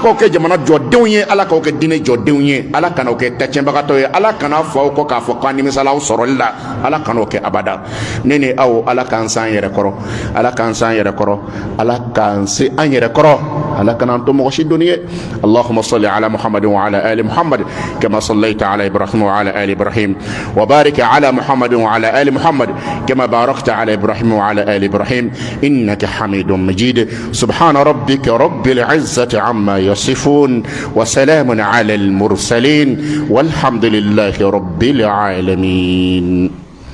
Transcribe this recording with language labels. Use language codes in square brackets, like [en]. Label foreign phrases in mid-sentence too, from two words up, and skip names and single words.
[bm] k'aw kɛ jamana jɔdenw ye ala k'aw kɛ diinɛ jɔdenw ye ala kana'aw kɛ tatiɲɛbagatɔ ye ala kana fɔ aw kɔ k'a fɔ k'an nimisala aw sɔrɔli la ala kan'o kɛ abada ne ni aw ala k'an se an yɛrɛ kɔrɔ ala k'an se an yɛrɛ kɔrɔ ala k'an se an yɛrɛ kɔrɔ ala kan'an to mɔgɔ si dɔnni ye [ar] اللهم صل على محمد وعلى آل محمد كما صليت على إبراهيم وعلى آل إبراهيم وبارك على محمد وعلى آل محمد كما باركت على إبراهيم وعلى آل إبراهيم إنك حميد مجيد سبحان ربك رب العزة عما يصفون وسلام على المرسلين والحمد لله رب العالمين.